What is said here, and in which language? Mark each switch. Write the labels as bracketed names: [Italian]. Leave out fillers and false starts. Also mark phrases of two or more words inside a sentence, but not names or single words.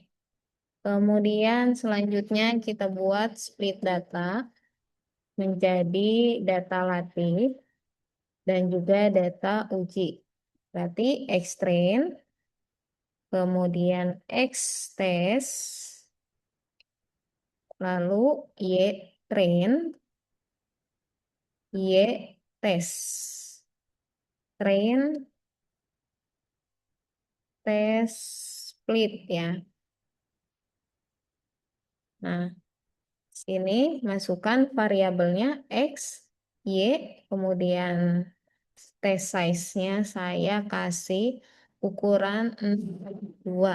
[Indonesian] Kemudian selanjutnya kita buat split data menjadi data latih dan juga data uji. Berarti X train, kemudian X test, lalu Y train, Y test. [English] Train, test, [Indonesian] split ya. Nah, sini masukkan variabelnya X, Y, kemudian [English] test size- [Indonesian] nya saya kasih ukuran 2.